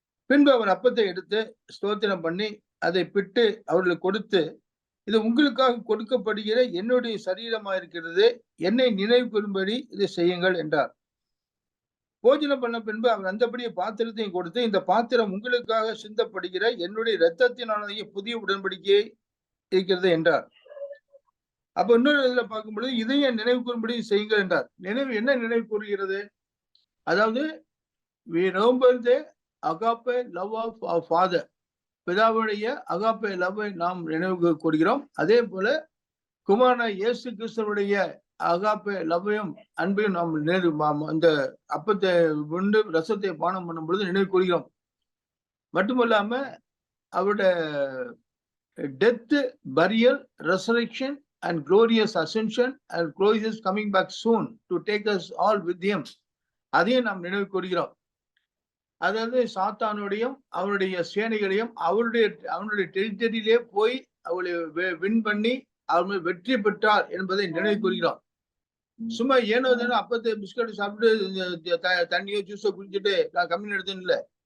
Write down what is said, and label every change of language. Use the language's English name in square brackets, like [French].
[Tamil] பின்பு அவர் அப்பத்தை எடுத்து ஸ்தோத்திரம் பண்ணி அதை பிட்டு அவர்களுக்கு கொடுத்து, இது உங்களுக்காக கொடுக்கப்படுகிற என்னுடைய சரீரமா இருக்கிறது, என்னை நினைவு கூறும்படி இதை செய்யுங்கள் என்றார். போஜனம் பண்ண பின்பு அவர் அந்தபடியே பாத்திரத்தையும் கொடுத்து, இந்த பாத்திரம் உங்களுக்காக சிந்தப்படுகிற என்னுடைய இரத்தத்தினாலேயே புதிய உடன்படிக்கையை இருக்கிறது என்றார். அப்ப இன்னொரு இதுல பார்க்கும்பொழுது இதையும் நினைவு கூறும்படி செய்யுங்கள் என்றார். என்ன நினைவு கூறுகிறது? அதாவது [English] we remember the agape love of our father, [Tamil] பிதாவுடைய அகாப்பே லவ்வை நாம் நினைவு கூறுகிறோம். அதே போல குமாரனான இயேசு கிறிஸ்துவுடைய அகாப்பே லவ்வையும் அன்பையும் நாம் அந்த அப்பத்தை உண்டு ரசத்தை பானம் பண்ணும் பொழுது நினைவு கூறுகிறோம். மட்டுமல்லாம அவருடைய death, பரியல், resurrection [English] and glorious ascension and glorious coming back soon to take us all with him, [Tamil] அதையும் நாம் நினைவு கூறுகிறோம். அதாவது சாத்தானுடையும் அவருடைய சேனைகளையும் அவனுடைய டெரிட்டரியிலே போய் அவளை வின் பண்ணி அவர் வெற்றி பெற்றார் என்பதை நினைவு கூறுகிறோம். சும்மா ஏனோ தானே அப்பத்தை பிஸ்கட் சாப்பிட்டு தண்ணியோ ஜூஸோ குடிச்சிட்டு நான் கம்மின் எடுத்தேன்னு இல்லை.